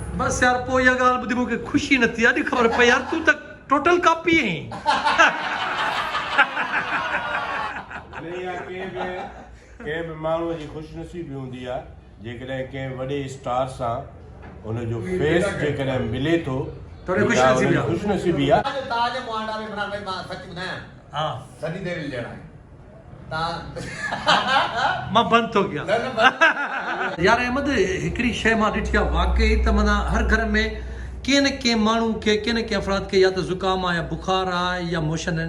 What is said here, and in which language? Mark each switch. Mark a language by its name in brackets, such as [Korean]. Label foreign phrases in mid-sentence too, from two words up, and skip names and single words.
[Sindhi] बसि यार, पोइ इहा ॻाल्हि ॿुधी मूंखे ख़ुशी न थी। अॼु ख़बर पई यार, तूं त [English] total copy [Sindhi] आहीं। कंहिं बि माण्हूअ जी ख़ुशनसीबी हूंदी आहे, जेकॾहिं कंहिं वॾे स्टार सां हुनजो फेस जेकॾहिं मिले थो, ख़ुशनसीबी आहे। ताज मुआंडा में बना भाई, मां सच ॿुधायां, हा, सनी देओल जहिड़ा आहे तव्हां। मां बंदि थो कयां यार। अहमद, हिकिड़ी शइ मां ॾिठी आहे वाकई त माना हर घर में कंहिं न कंहिं माण्हू खे, कंहिं न कंहिं अफ़राद खे या त ज़ुकाम आहे या बुखार आहे या मोशन आहिनि।